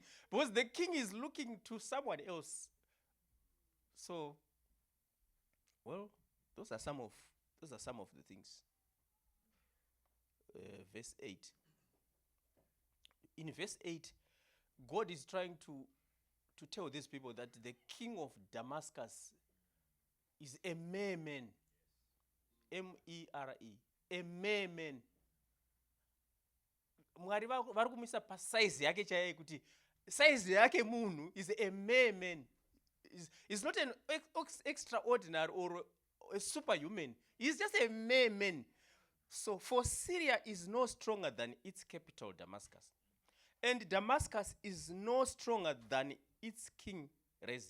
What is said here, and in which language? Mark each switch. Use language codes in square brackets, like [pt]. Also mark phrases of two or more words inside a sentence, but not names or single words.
[en] Because the king is looking to someone else. So, well, those are some of the things. Verse 8. In verse 8, God is trying to tell these people that the king of Damascus is a mere man. MERE. A mere man. [sn] Mwari vari kumisa pa size yake chaiye kuti size yake munhu [en] is a mere man. Is not an extraordinary or a superhuman. He's just a mere man. So for Syria is no stronger than its capital, Damascus. And Damascus is no stronger than its king, Rezin.